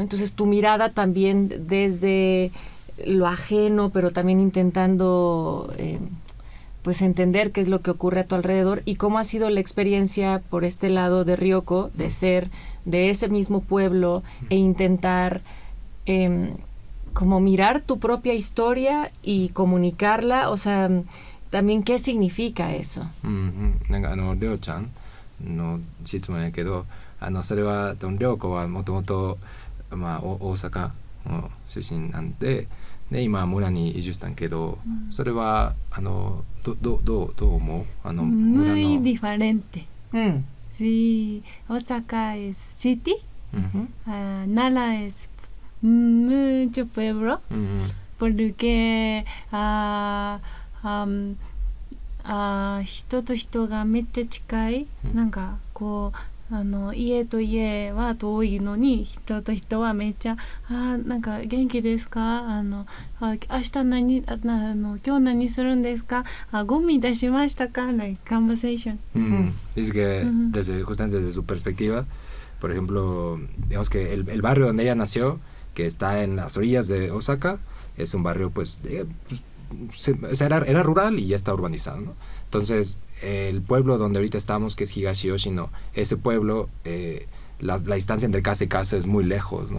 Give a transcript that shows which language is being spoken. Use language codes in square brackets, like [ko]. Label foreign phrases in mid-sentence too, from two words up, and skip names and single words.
[es] Entonces tu mirada también desde lo ajeno, pero también intentando pues entender qué es lo que ocurre a tu alrededor, y cómo ha sido la experiencia por este lado de Ryoko, de ser de ese mismo pueblo e intentar como mirar tu propia historia y comunicarla, o sea, también qué significa eso. [ja] なんかりょうちゃんの質問やけど、それはりょうこはもともと大阪の出身なんで、今村に移住したんけど、それはどう思う？ [es] muy diferente. Sí, Osaka es city, Nara es mucho pueblo, porque [ja] 人と人がめっちゃ近い、なんかこう家と家は遠いのに人と人はめっちゃなんか元気ですか明日今日何するんですかゴミ出しましたか [en] like conversation. [es] Dice que justamente desde su perspectiva, por ejemplo, digamos que el barrio donde ella nació, que está en las orillas de Osaka, es un barrio pues era rural y ya está urbanizado, ¿no? Entonces, el pueblo donde ahorita estamos, que es Higashi-Yoshino, ese pueblo, la distancia entre casa y casa es muy lejos, ¿no?